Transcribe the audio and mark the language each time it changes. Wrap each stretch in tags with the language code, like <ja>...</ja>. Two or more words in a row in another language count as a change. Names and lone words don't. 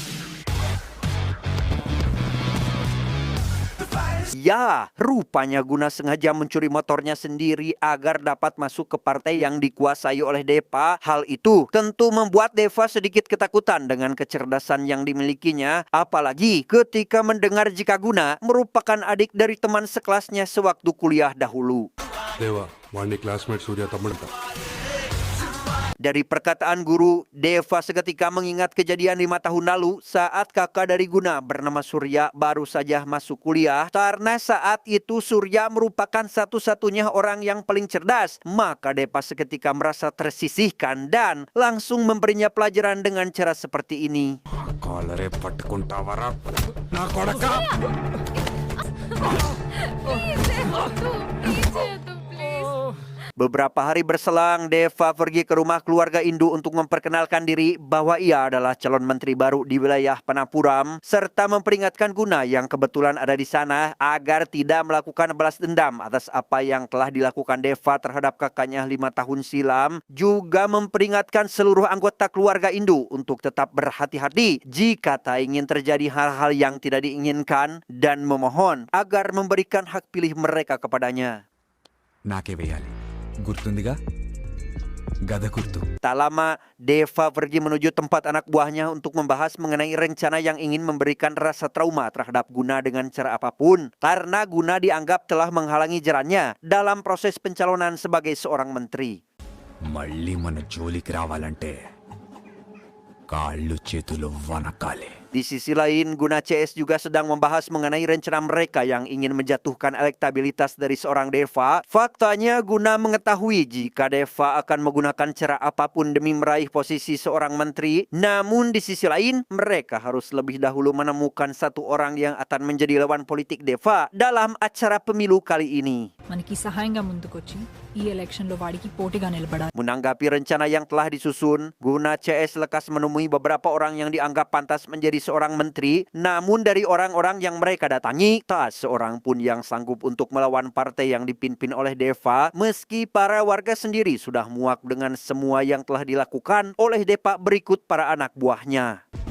<id>Ya, rupanya Guna sengaja mencuri motornya sendiri agar dapat masuk ke partai yang dikuasai oleh Deva. Hal itu tentu membuat Deva sedikit ketakutan dengan kecerdasan yang dimilikinya. Apalagi ketika mendengar jika Guna merupakan adik dari teman sekelasnya sewaktu kuliah dahulu.</id> <te>దేవా వాడిని క్లాస్మేట్ సూర్య తమ్ముడంట.</te> <id>Dari perkataan guru, Deva seketika mengingat kejadian 5 tahun lalu saat kakak dari Guna bernama Surya baru saja masuk kuliah. Karena saat itu Surya merupakan satu-satunya orang yang paling cerdas, maka Deva seketika merasa tersisihkan dan langsung memberinya pelajaran dengan cara seperti ini.</id> <te>కాలరే పట్టుకుంటావరా నా కొడక</te> <id>Beberapa hari berselang, Deva pergi ke rumah keluarga Indu untuk memperkenalkan diri bahwa ia adalah calon menteri baru di wilayah Panapuram, serta memperingatkan Guna yang kebetulan ada di sana agar tidak melakukan balas dendam atas apa yang telah dilakukan Deva terhadap kakaknya 5 tahun silam, juga memperingatkan seluruh anggota keluarga Indu untuk tetap berhati-hati jika tak ingin terjadi hal-hal yang tidak diinginkan dan memohon agar memberikan hak pilih mereka kepadanya.</id> <te>నాకే వేయాలి గుర్తుందిగా గద గుర్తు</te> <id>Tak lama, Deva pergi menuju tempat anak buahnya untuk membahas mengenai rencana yang ingin memberikan rasa trauma terhadap Guna dengan cara apapun. Karena Guna dianggap telah menghalangi jalannya dalam proses pencalonan sebagai seorang menteri.</id> <te>మళ్ళీ మన జోలికి రావాలంటే కాళ్ళు చేతులు వనకాలి</te> <id>Di sisi lain, Guna CS juga sedang membahas mengenai rencana mereka yang ingin menjatuhkan elektabilitas dari seorang Deva. Faktanya, Guna mengetahui jika Deva akan menggunakan cara apapun demi meraih posisi seorang menteri. Namun di sisi lain, mereka harus lebih dahulu menemukan satu orang yang akan menjadi lawan politik Deva dalam acara pemilu kali ini.</id> <te>మనకి సహాయంగా ముందుకొచ్చి ఈ ఎలక్షన్ లో వాడికి పోటీగా నిలబడాలి.</te> <id>Menanggapi rencana yang telah disusun, Guna CS lekas menemui beberapa orang yang dianggap pantas menjadi seorang menteri. Namun dari orang-orang yang mereka datangi, tak seorang pun yang sanggup untuk melawan partai yang dipimpin oleh Deva. Meski para warga sendiri sudah muak dengan semua yang telah dilakukan oleh Deva berikut para anak buahnya.</id>